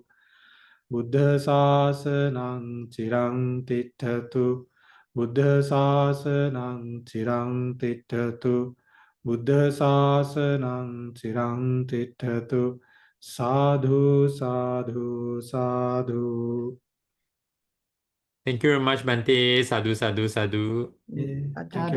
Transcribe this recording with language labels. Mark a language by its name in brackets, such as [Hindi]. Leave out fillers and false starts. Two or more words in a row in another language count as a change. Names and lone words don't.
[Pali] Buddha Sasanang Chirang Tithatu. Buddha Sasanang Chirang Tithatu. Buddha Sasanang Chirang Tithatu. Sadhu, sadhu, sadhu. [English] Thank you very much, Bante. [Pali] Sadhu, sadhu, sadhu. [English] Thank you.